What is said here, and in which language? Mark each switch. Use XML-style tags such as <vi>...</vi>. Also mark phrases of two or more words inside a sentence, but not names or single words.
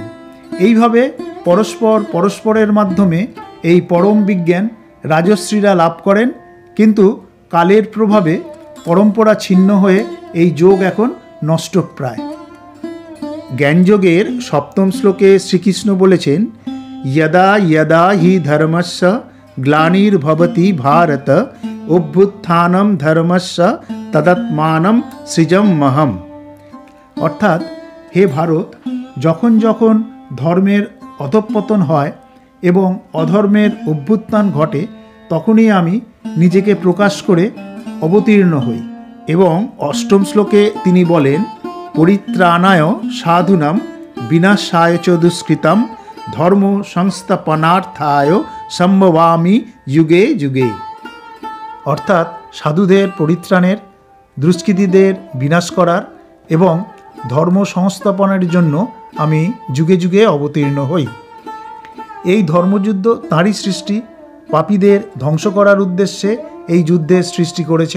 <bn>এইভাবে পরস্পরের মাধ্যমে এই পরম বিজ্ঞান রাজশ্রীরা লাভ করেন, কিন্তু কালের প্রভাবে পরম্পরা ছিন্ন হয়ে এই যোগ এখন নষ্টপ্রায়। জ্ঞানযোগের সপ্তম শ্লোকে শ্রীকৃষ্ণ বলেছেন,</bn> <sa>यदा यदा हि धर्मस्य ग्लानिर्भवति भारत अभ्युत्थानम धर्मस्य तदात्मानम सृजमहम।</sa> <bn>অর্থাৎ, হে ভারত, যখন যখন ধর্মের অধঃপতন হয় এবং অধর্মের অভ্যুত্থান ঘটে, তখনই আমি নিজেকে প্রকাশ করে অবতীর্ণ হই। এবং অষ্টম শ্লোকে তিনি বলেন,</bn> <sa>परित्राणाय साधुनाम विनाशाय च दुष्कृतम धर्म संस्थापनार्थाय सम्भवामि युगे युगे।</sa> <bn>অর্থাৎ, সাধুদের পরিত্রাণের, দুষ্কৃতীদের বিনাশ করার এবং ধর্ম সংস্থাপনের জন্য আমি যুগে যুগে অবতীর্ণ হই। এই ধর্মযুদ্ধ তাঁরই সৃষ্টি। পাপীদের ধ্বংস করার উদ্দেশ্যে এই যুদ্ধের সৃষ্টি করেছেন।</bn>